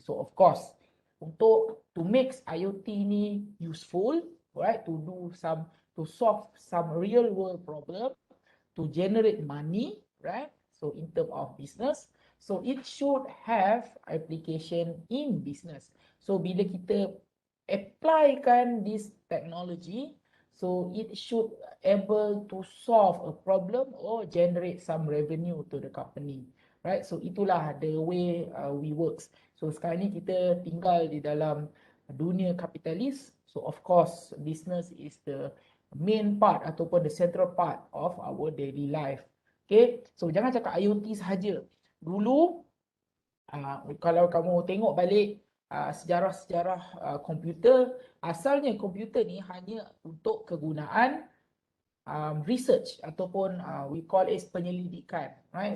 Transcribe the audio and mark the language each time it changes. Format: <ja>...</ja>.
<en>So of course, to make IoT ni useful, right, to solve some real world problem, to generate money, right, so in terms of business, so it should have application in business. So</en> <ms>bila kita applykan</ms> <en>this technology, so it should able to solve a problem or generate some revenue to the company, right? So</en> <ms>itulah</ms> <en>the way we works.</en> <ms>So sekarang ni kita tinggal di dalam dunia kapitalis.</ms> <en>So of course business is the main part</en> <ms>ataupun</ms> <en>the central part of our daily life.</en> <ms>Okay, so jangan cakap IoT sahaja. Dulu kalau kamu tengok balik sejarah-sejarah komputer, asalnya komputer ni hanya untuk kegunaan research ataupun</ms> <en>we call it</en> <ms>penyelidikan, right?</ms>